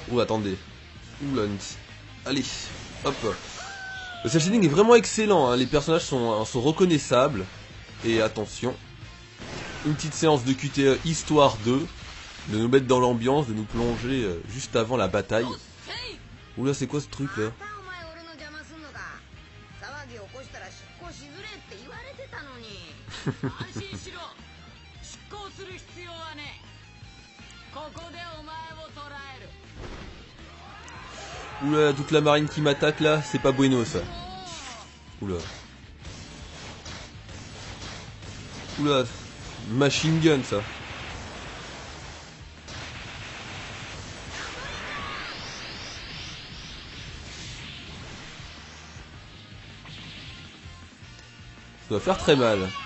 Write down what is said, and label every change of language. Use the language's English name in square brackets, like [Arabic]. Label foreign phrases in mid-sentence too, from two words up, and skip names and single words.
[French] Oh, attendez. Oula, allez, hop. Le cel shading est vraiment excellent, hein. Les personnages sont reconnaissables. Et attention, une petite séance de QTE histoire 2, de nous mettre dans l'ambiance, de nous plonger juste avant la bataille. Oula, c'est quoi ce truc là? [Japanese] 安心しろ。執行する必要はね。ここでお前を捕らえる。 [French] Oula, toute la marine qui m'attaque là, c'est pas bueno ça. Oula. Oula, [English] machine gun [French] ça. Ça doit faire très mal.